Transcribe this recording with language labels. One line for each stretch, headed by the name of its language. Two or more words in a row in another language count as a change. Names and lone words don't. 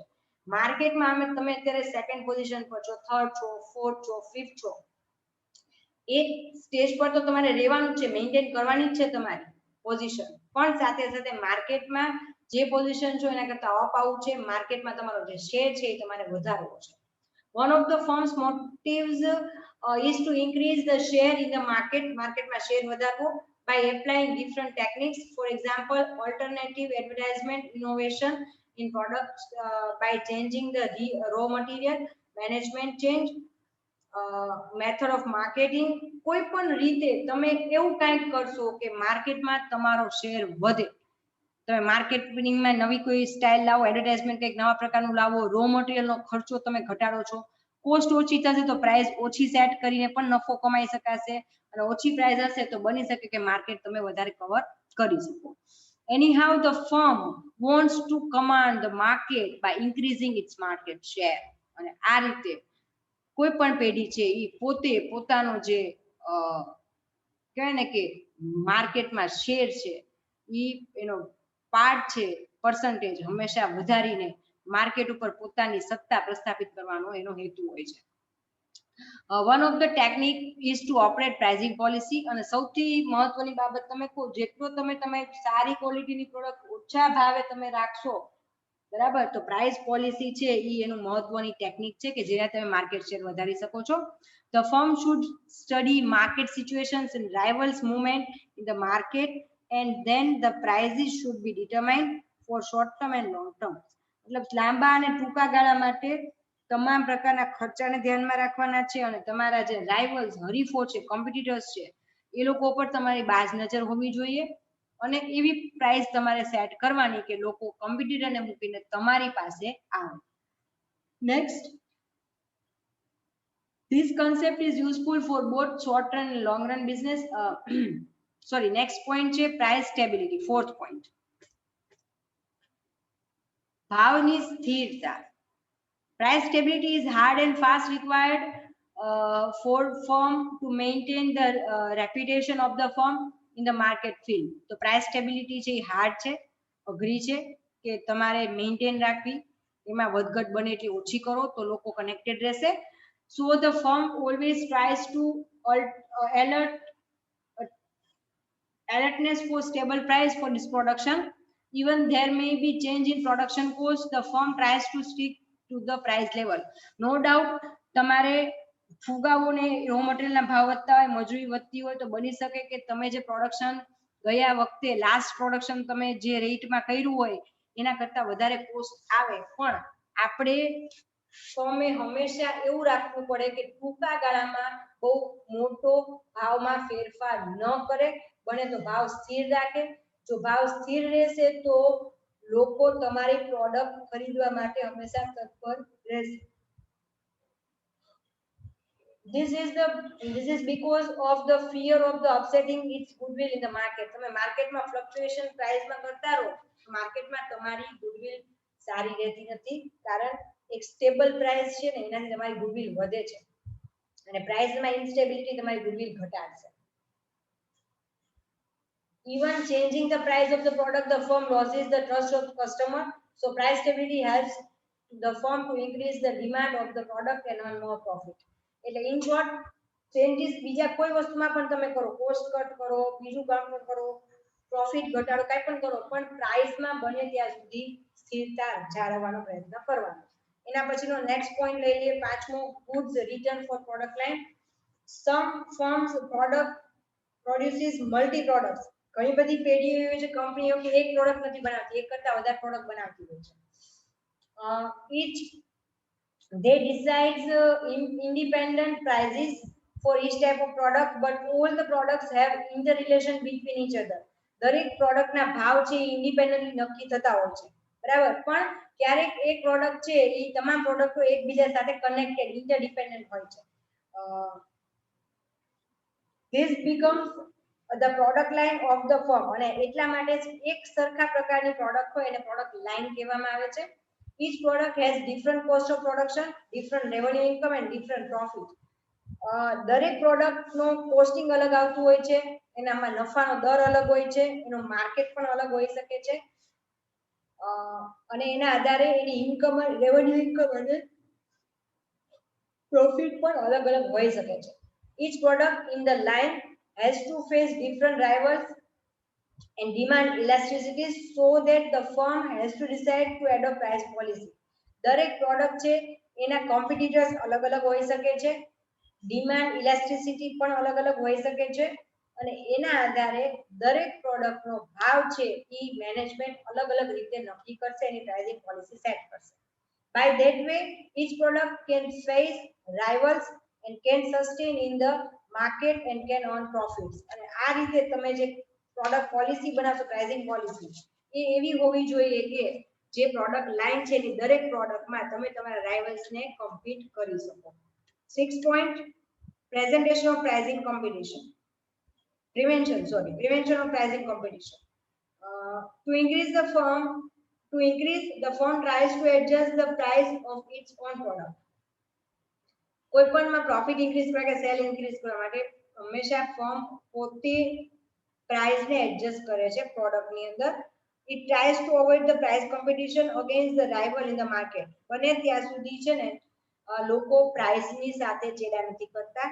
Gujarati: માર્કેટમાં તમે અત્યારે
English: second position
Gujarati: પર છો, થર્ડ છો, ફોર્થ છો, ફિફ્થ છો, એક સ્ટેજ પર તો તમારે રહેવાનું છે, મેન્ટેન કરવાની જ છે તમારી પોઝિશન, પણ સાથે સાથે માર્કેટમાં જે પોઝિશન છો એના કરતા અપ આવું છે, માર્કેટમાં તમારો જે શેર છે એ તમારે વધારવો છે.
English: One of the firm's motives is to increase the share in the market.
Gujarati: માર્કેટમાં શેર વધારવો
English: by applying different techniques, for example alternative advertisement, innovation in products, by changing the raw material management change, method of marketing.
Gujarati: કોઈ પણ રીતે તમે એવું કંઈક કરશો કે માર્કેટમાં તમારો શેર વધે. તમે માર્કેટિંગમાં નવી કોઈ સ્ટાઇલ લાવો, એડવર્ટાઇઝમેન્ટ કંઈક નવા પ્રકારનું લાવો,
English: raw materialno
Gujarati: ખર્ચો તમે ઘટાડો છો, કોસ્ટ ઓછી થશે તો પ્રાઇસ ઓછી સેટ કરીને પણ નફો કમાઈ શકાશે અને ઓછી પ્રાઇસ હશે તો બની શકે કે માર્કેટ તમે વધારે કવર કરી શકો.
English: Anyhow the firm wants to command the market by increasing its market share.
Gujarati: અને આ રીતે કોઈ પણ પેઢી છે એ પોતે પોતાનો જે કહેવાય ને કે માર્કેટમાં શેર છે એ એનો પાર્ટ છે પર્સન્ટેજ હંમેશા વધારીને માર્કેટ ઉપર પોતાની સત્તા પ્રસ્થાપિત કરવાનો એનો હેતુ હોય છે.
English: one of the technique is to operate pricing policy.
Gujarati: અને સૌથી મહત્વની બાબત તમે કહો, જેટલો તમે સારી ક્વોલિટીની પ્રોડક્ટ ઓછા ભાવે તમે રાખશો, બરાબર, તો
English: price policy
Gujarati: છે એ એનું મહત્વની ટેકનિક છે કે જેના તમે
English: market share
Gujarati: વધારી શકો છો.
English: The firm should study market situations and rivals movement in the market, and then the prices should be determined for short term and long term.
Gujarati: મતલબ લાંબા અને ટૂંકા ગાળા માટે તમામ પ્રકારના ખર્ચાને ધ્યાનમાં રાખવાના છે અને તમારા જે રાઇવલ્સ હરીફો છે, કોમ્પિટિટર્સ છે, એ લોકો પર તમારી બાજ નજર હોવી જોઈએ અને એવી પ્રાઇસ તમારે સેટ કરવાની કે લોકો કોમ્પિટિટરને મૂકીને તમારી પાસે આવે.
English: નેક્સ્ટ, this concept is useful for both short run and long run business. Sorry, next point છે price stability, fourth point.
Gujarati: ભાવની સ્થિરતા.
English: Price stability is hard and fast required for firm to maintain the reputation of the firm in the market field.
Gujarati: તો
English: price stability
Gujarati: છે એ hard છે, અઘરી છે કે તમારે મેન્ટેન રાખવી, એમાં વધઘટ બને એટલી ઓછી કરો તો લોકો કનેક્ટેડ રહેશે.
English: So the firm always tries to alertness for stable price for this production. Even there may be change in production cost, the firm tries to stick to the price level. No doubt
Gujarati: તમારે ફુગાવોને
English: raw materialna
Gujarati: ભાવ વધતા હોય, મજૂરી વધતી હોય તો બની શકે કે તમે જે પ્રોડક્શન ગયા વખતે
English: last production
Gujarati: તમે જે રેટમાં કર્યું હોય એના કરતા વધારે કોસ્ટ આવે, પણ આપણે ફર્મે હંમેશા એવું રાખવું પડે કે ટૂંકા ગાળામાં બહુ મોટો ભાવમાં ફેરફાર ન કરે, બને તો ભાવ સ્થિર રાખે. જો ભાવ સ્થિર રહેશે તો લોકો તમારી પ્રોડક્ટ ખરીદવા માટે હંમેશા તત્પર રહેશે.
English: This is because of the fear of the upsetting its goodwill in the market.
Gujarati: તમે માર્કેટમાં ફ્લક્ચ્યુએશન પ્રાઇસમાં કરતા રહો, માર્કેટમાં તમારી ગુડવિલ સારી રહેતી નથી, કારણ એક
English: stable price
Gujarati: છે ને એનાથી તમારી ગુડવિલ વધે છે અને પ્રાઇસમાં ઇન્સ્ટેબિલિટી તમારી ગુડવિલ ઘટાડશે.
English: Even changing the price of the product, the firm loses the trust of the customer. So price stability helps the firm to increase the demand of the product and earn more profit.
Gujarati: એટલે
English: in short,
Gujarati: ચેન્જીસ બીજા કોઈ વસ્તુમાં પણ તમે કરો,
English: cost cut
Gujarati: કરો, બીજું કામ પણ કરો, પ્રોફિટ ઘટાડો, કાંઈ પણ કરો, પણ પ્રાઇસમાં બને ત્યાં સુધી સ્થિરતા જાળવવાનો પ્રયત્ન કરવાનો. એના પછીનો
English: next point
Gujarati: લઈ લઈએ, પાંચમો,
English: goods return for product line. some firms produces multi products.
Gujarati: ઘણી બધી પેઢીઓ એવી છે કંપનીઓ કે એક પ્રોડક્ટ નથી બનાવતી, એક કરતા વધારે પ્રોડક્ટ બનાવતી હોય છે.
English: each they decides independent prices for each type of product, but all the products have interrelation between each other.
Gujarati: દરેક પ્રોડક્ટના ભાવ છે ઇન્ડિપેન્ડન્ટલી નક્કી થતા હોય છે, બરાબર, પણ ક્યારેક એક પ્રોડક્ટ છે એ તમામ પ્રોડક્ટો એકબીજા સાથે
English: connected, interdependent
Gujarati: હોય છે.
English: This becomes the product line of the firm.
Gujarati: અને એટલા માટે એક સરખા પ્રકારની પ્રોડક્ટ હોય એને
English: product line
Gujarati: કહેવામાં આવે છે.
English: Each product has different cost of production, different revenue income and different profit.
Gujarati: દરેક પ્રોડક્ટનો કોસ્ટિંગ અલગ આવતું હોય છે, એનામાં નફાનો દર અલગ હોય છે, એનો માર્કેટ પણ અલગ હોઈ શકે છે અને એના આધારે એની ઇન્કમ,
English: revenue income
Gujarati: અને પ્રોફિટ પણ અલગ અલગ હોઈ શકે છે.
English: Each product in the line has to face different rivals and demand elasticities, so that the firm has to decide to adopt price policy.
Gujarati: દરેક પ્રોડક્ટ છે એના કોમ્પિટિટર્સ અલગ અલગ હોઈ શકે છે,
English: demand elasticity
Gujarati: પણ અલગ અલગ હોઈ શકે છે અને એના આધારે દરેક પ્રોડક્ટનો ભાવ છે એ મેનેજમેન્ટ અલગ અલગ રીતે નક્કી કરશે, એની
English: pricing policy
Gujarati: સેટ કરશે.
English: By that way, each product can face rivals and can sustain in the market and can earn profits.
Gujarati: અને આ રીતે તમે જે
English: product policy
Gujarati: બનાવશો,
English: pricing policy,
Gujarati: એ એવી હોવી જોઈએ કે જે
English: product line
Gujarati: છે એની દરેક પ્રોડક્ટમાં તમે તમારા રાઇવલ્સને કમ્પીટ કરી શકો.
English: 6 point, presentation of pricing competition. Prevention of pricing competition. To increase, the firm tries to adjust the price of its own product.
Gujarati: કોઈ પણમાં
English: profit increase
Gujarati: કરવા કે
English: sale increase
Gujarati: કરવા માટે હંમેશા ફર્મ પોતે પ્રાઇસને એડજસ્ટ કરે છે પ્રોડક્ટની અંદર.
English: It tries to avoid the price competition against the rival in the market.
Gujarati: બને ત્યાં સુધી છે ને લોકો પ્રાઇસની સાથે ચેડા નથી કરતા.